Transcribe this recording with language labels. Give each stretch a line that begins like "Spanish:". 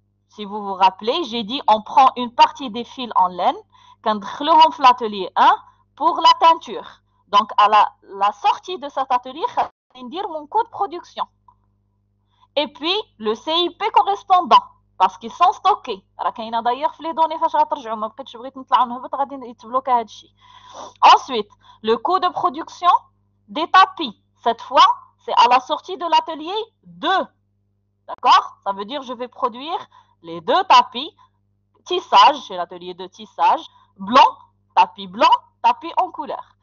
French: Si vous vous rappelez, j'ai dit on prend une partie des fils en laine, qu'
Arabic: ندخلوهم في
French: l'atelier 1 pour la teinture. Donc, à la sortie de cet atelier, on va dire mon coût de production. Et puis, le CIP correspondant. parce qu'ils sont stockés.
Arabic: راه كاينه d'ailleurs في
French: les données
Arabic: فاش غترجعوا ما بقيتش بغيت نطلع ونهبط غادي يتبلوكا هذا الشيء.
French: Ensuite, le coût de production des tapis. Cette fois, c'est à la sortie de l'atelier 2. D'accord? Ça veut dire que je vais produire les 2 tapis, tissage, chez l'atelier de tissage, blanc, tapis en couleur.